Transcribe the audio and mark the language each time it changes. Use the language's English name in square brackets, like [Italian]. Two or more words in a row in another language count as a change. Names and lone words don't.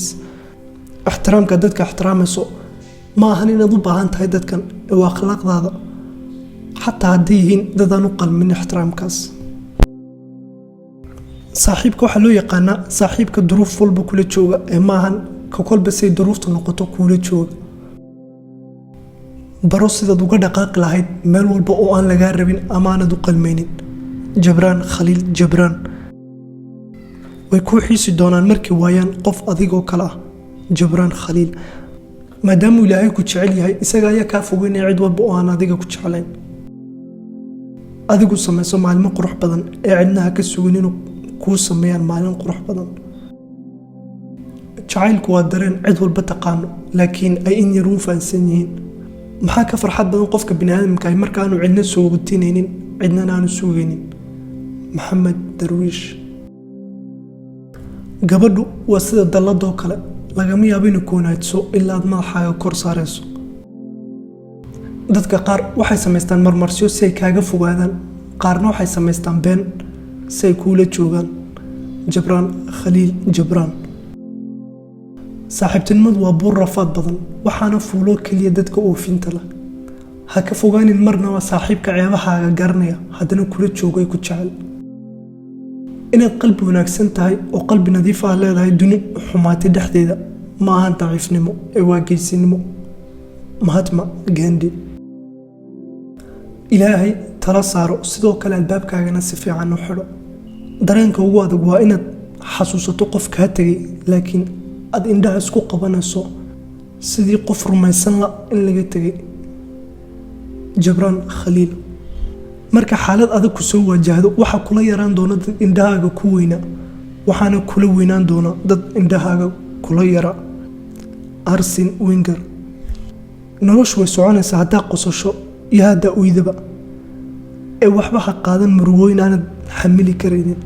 [Somali] ixtiraamka dadka ixtiraamayso ma ahan inaad u baahan tahay dadkan ee waa akhlaaqdaada xataa hadday yihiin dad aan u qalmin ixtiraamkaas. saaxiibka waxaa loo yaqaanaa saaxiibka duruuf walba kula jooga ee ma ahan ka kolba say duruufta noqoto kula jooga. baro sidaad uga dhaqaaqi lahayd meel walba oo aan lagaa rabin ama aanad u qalmaynin. جبران خليل جبران way ku xiisi doonaan markii waayaan qof adigoo kale ah. جبران خليل maadaama ilaahay ku jecel yahay isaga ayaa kaa fogeynaya cid walba oo aan adiga ku jeclayn. adigu samayso maalmo qurux badan ee cidnaha ka sugin inuu kuu sameeyaan maalin qurux badan. jacaylku waa dareen cid walba taqaano laakiin ay in yar u fahansan yihiin. maxaa ka farxad badan qofka bini'aadamka ay markaanu cidna soogotinaynin cidna aanu sugaynin. محمد درويش gabadhu waa sida dalladoo kale lagama yaabo inay koonaadso ilaa aad madaxaaga kor saarayso. dadka qaar waxay samaystaan marmarsiyo si ay kaaga fogaadaan qaarna waxay samaystaan been si ay kuula joogaan. جبران خليل جبران saaxiibtinimadu waa buur rafaad badan waxaana fuulo keliya dadka oofinta leh. ha ka fogaanin marna waa saaxiibka ceebahaaga garanaya haddana kula joogay ku jecel. inaad qalbi wanaagsan tahay oo qalbi nadiif ah leedahay duni xumaatay dhexdeeda ma ahan daciifnimo ee waa geesinimo. Mahatma Gandhi ilaahay tala saaro sidoo kale albaabkaagana si fiican u xidho. dareenka ugu adag waa inaad xasuusato qof kaa tegay laakiin aad indhaha isku qabanayso sidii qof rumaysan la in laga tegay. جبران خليل marka xaalad adag ku soo wajahdo waxa kula yaraan doona dad indhahaaga ku weyna waxaana kula weynaan doona dad indhahaaga kula yara. Arsene Wenger noloshu way soconaysaa haddaa qosasho iyo haddaa uydaba ee waxba ha qaadan murugooyin aanad xamili karaynin.